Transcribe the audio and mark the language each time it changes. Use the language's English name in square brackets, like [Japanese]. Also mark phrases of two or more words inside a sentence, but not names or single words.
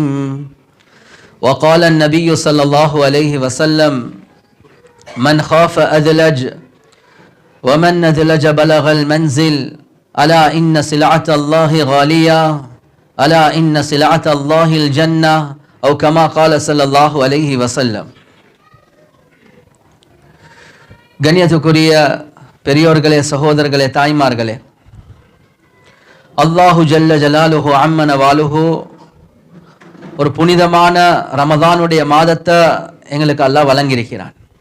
[Arabic] وقال النبي صلى الله عليه وسلم من خاف أدلج ومن ندلج بلغ المنزل ألا إن سلعة الله غالية ألا إن سلعة الله الجنة أو كما قال صلى الله عليه وسلم. [Tamil] கண்ணியத்துக்குரிய பெரியோர்களே, சகோதரர்களே, தாய்மார்களே, [Arabic] الله جل جلاله وعم نواله [Tamil] ஒரு புனிதமான ரமதானுடைய மாதத்தை எங்களுக்கு அல்லாஹ் வழங்கியிருக்கிறான்.